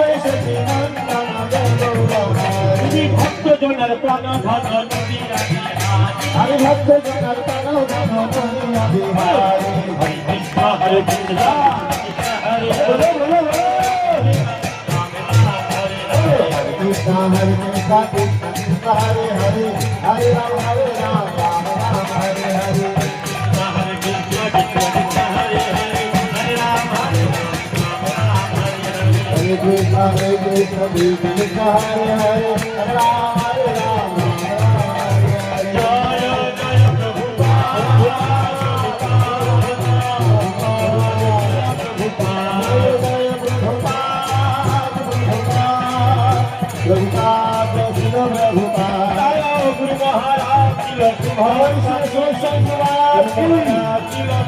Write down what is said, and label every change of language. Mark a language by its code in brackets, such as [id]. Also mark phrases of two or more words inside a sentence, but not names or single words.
[bn] তুমি ভক্ত জনের প্রাণ ধন হরে ভক্ত জনার প্রাণ ধন করিয়া বিহারি [sa] হরে কৃষ্ণ হরে কৃষ্ণ হরে [bn] বলো বলো বলো [sa] কৃষ্ণ হরে কৃষ্ণ কৃষ্ণ কৃষ্ণ হরে হরে হরে রাম রাম রাম হরে হরে হরে কৃষ্ণ কৃষ্ণ কৃষ্ণ হরে হরে হরে রাম হরে Hare Krishna, Hare Krishna, Krishna Krishna, Hare Hare, Hare Rama, Hare Rama, Rama Hare Hare. [bn] জয় জয় প্রভু [sa] Prabhupada, Krishna Prabhupada. [bn] গুরু মহারাজ [sa] Hare Krishna, Krishna Prabhupada.